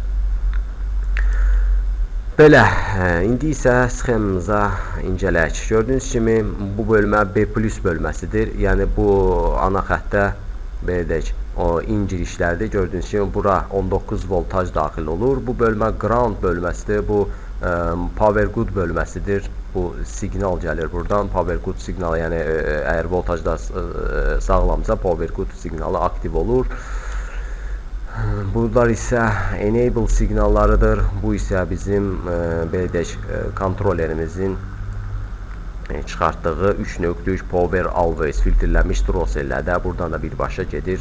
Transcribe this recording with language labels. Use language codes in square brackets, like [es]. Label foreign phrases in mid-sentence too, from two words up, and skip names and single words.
[az] Belə, indi isə sxemamıza incələyək. Gördüyünüz kimi bu bölmə B+ bölməsidir. Yəni bu ana xəttə belə deyək, o incirişlərdir. Gördüyünüz kimi bura 19 voltaj daxil olur. Bu bölmə ground bölməsidir. Bu [en] power good [az] bölməsidir. Bu signal gəlir buradan. [en] Power good [az] signalı, yəni əgər voltajda sağlamsa [en] power good [az] signalı aktiv olur. Bunlar isə enable signallarıdır. Bu isə bizim belə deyək kontrollerimizin çıxartdığı 3.3 [en] Power Always [az] filtrlənmiş drosellərdə buradan da birbaşa gedir.